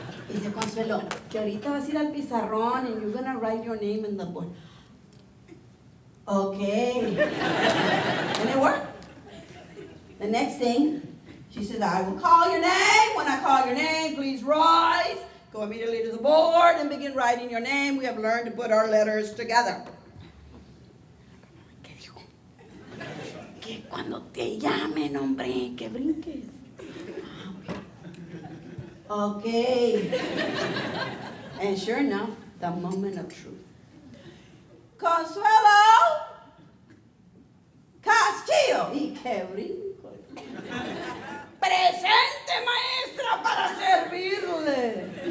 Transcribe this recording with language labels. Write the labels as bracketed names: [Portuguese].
[Spanish] Y se Consuelo, que ahorita vas a ir al pizarrón [English] and you're gonna write your name in the board. Okay. And it worked. The next thing, she said, I will call your name. When I call your name, please rise. Go immediately to the board and begin writing your name. We have learned to put our letters together. [Spanish] ¿Qué dijo? Que cuando te llamen, hombre, que brinques. [English] Okay. And sure enough, the moment of truth. Consuelo Castillo. [Spanish] Y que brinco. Presente, maestra, para servirle.